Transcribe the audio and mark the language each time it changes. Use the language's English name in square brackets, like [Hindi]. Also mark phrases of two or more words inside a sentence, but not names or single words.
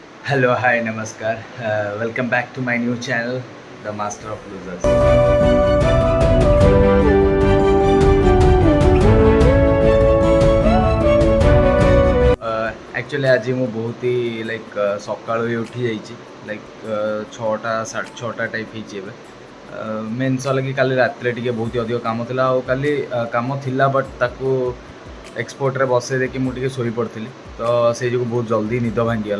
[English] Hello, hi, namaskar. Welcome back to my new channel, The Master of Losers. Actually, [Odia] आज ମୁଁ ବହୁତ ହି ଲାଇକ୍ ସକାଳୁ ହିଁ ଉଠି ଯାଇଛି ଲାଇକ୍ 6ଟା 6:30 ଟାଇପ୍ ହେଇଛି ଏବେ। ମେନ୍ ସଲା କି କାଲି ରାତିରେ ଟିକେ ବହୁତ ଅଧିକ କାମ ଥିଲା ଆଉ କାଲି କାମ ଥିଲା ବଟ୍ ତାକୁ ଏକ୍ସପୋର୍ଟରେ ବସେଇ ଦେଇକି ମୁଁ ଟିକେ ଶୋଇପଡ଼ିଥିଲି ତ ସେଇ ଯୋଗୁଁ ବହୁତ ଜଲ୍ଦି ନିଦ ଭାଙ୍ଗିଗଲା।